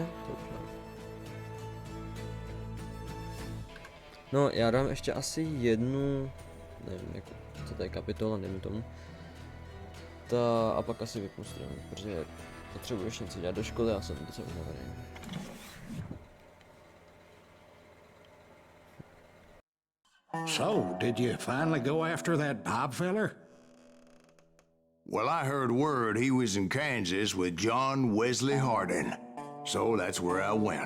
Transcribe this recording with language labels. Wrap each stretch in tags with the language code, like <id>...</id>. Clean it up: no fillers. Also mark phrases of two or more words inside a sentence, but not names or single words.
<cs>To už nevím. No, já dám ještě asi jednu, nevím, jako, co to je kapitola, nevím tomu. A pak asi vypnu stream, protože potřebuji ještě něco dělat do školy a jsem docela unavený.</cs> <en>So, did you finally go after that Bob feller? Well, I heard word he was in Kansas with John Wesley Hardin. So that's where I went.</en>